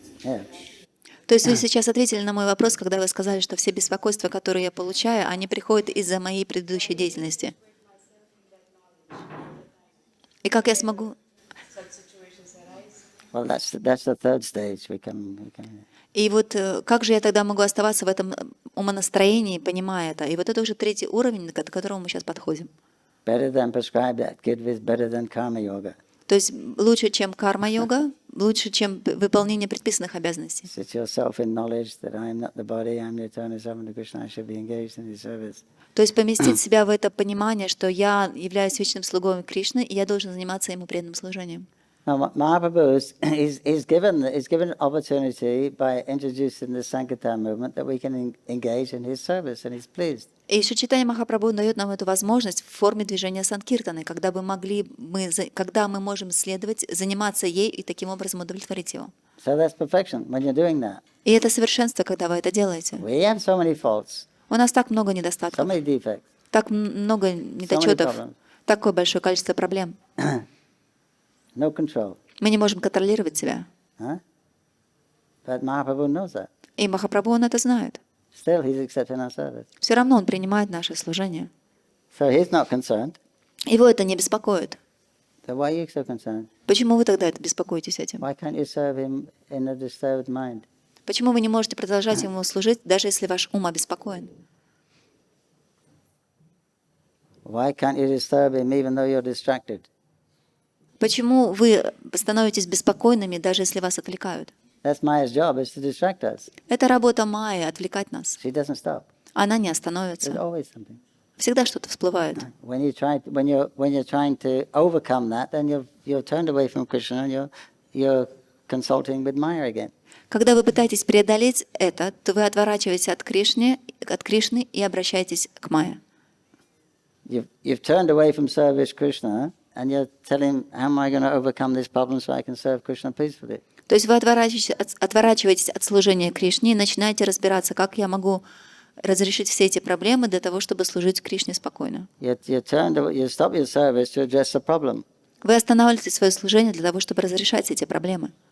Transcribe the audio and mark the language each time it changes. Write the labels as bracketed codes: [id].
[en] Yeah. [ru] То есть вы сейчас ответили на мой вопрос, когда вы сказали, что все беспокойства, которые я получаю, они приходят из-за моей предыдущей деятельности. И как я смогу... [en] Well, that's the third stage. We can. [ru] И вот как же я тогда могу оставаться в этом умонастроении, понимая это? И вот это уже третий уровень, к которому мы сейчас подходим. [en] Better than prescribed activity is better than karma yoga. [ru] То есть лучше, чем карма-йога, лучше, чем выполнение предписанных обязанностей. [en] Sit yourself in knowledge that I am not the body, I am the eternal servant of Krishna. I should be engaged in his service. [ru] То есть поместить себя в это понимание, что я являюсь вечным слугой Кришны, и я должен заниматься ему преданным служением. [en] Now, Mahaprabhu is given an opportunity by introducing the Sankirtan movement that we can engage in his service, and he's pleased. [ru] И Шри Чайтанья-Махапрабху дает нам эту возможность в форме движения Санкиртаны, когда мы можем следовать, заниматься ей и таким образом удовлетворить его. [en] So that's perfection when you're doing that. [ru] И это совершенство, когда вы это делаете. [en] We have so many faults, [ru] У нас так много [en] so [ru] недостатков, [en] many defects, [ru] так много недочетов, [en] problems. [ru] такое большое количество проблем. [en] no control. [ru] Мы не можем контролировать себя. [en] Huh? But Mahaprabhu knows that. [ru] И Махапрабху, он это знает. [en] still he's accepting our service. [ru] Все равно он принимает наше служение. [en] So he's not concerned. [ru] Его это не беспокоит. [en] So why are you so concerned? [ru] Почему вы тогда это беспокоитесь этим? [en] Why can't you serve him in a disturbed mind? [ru] Почему вы не можете продолжать ему служить, даже если ваш ум обеспокоен? [en] Why can't you disturb him even though you're distracted? [ru] Почему вы становитесь беспокойными, даже если вас отвлекают? [en] That's Maya's job, is to distract us. [ru] Это работа Майи — отвлекать нас. [en] She doesn't stop. [ru] Она не [en] There's [ru] остановится. [en] always something. [ru] Всегда что-то всплывает. [en] When you're trying to overcome that, then you're turned away from Krishna and you're consulting with Maya again. [ru] Когда вы пытаетесь преодолеть это, то вы отворачиваетесь от Кришны и обращаетесь к Майе. [en] You've turned away from service Krishna and you're telling, how am I going to overcome this problem so I can serve Krishna peacefully? [ru] То есть вы отворачиваетесь от служения Кришне и начинаете разбираться, как я могу разрешить все эти проблемы для того, чтобы служить Кришне спокойно. [en] You stop your service to address the problem. [ru] Вы останавливаете свое служение для того, чтобы разрешать эти проблемы.